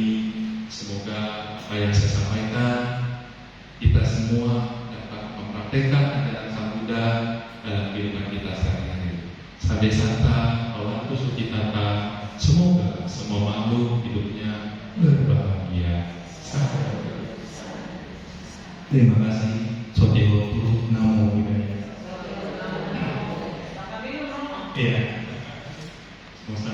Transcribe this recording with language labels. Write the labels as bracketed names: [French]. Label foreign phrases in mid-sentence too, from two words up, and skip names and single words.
[Indonesian] Semoga apa yang saya sampaikan kita semua dapat mempraktekkan ajaran Sang Buddha dalam kehidupan kita sehari-hari. [Pali] Sabe santa, awatu sucitata. [Indonesian] Semoga semua makhluk hidupnya berbahagia. Terima kasih. [Pali] Sotihotu namo buddhaya. [Indonesian] Iya.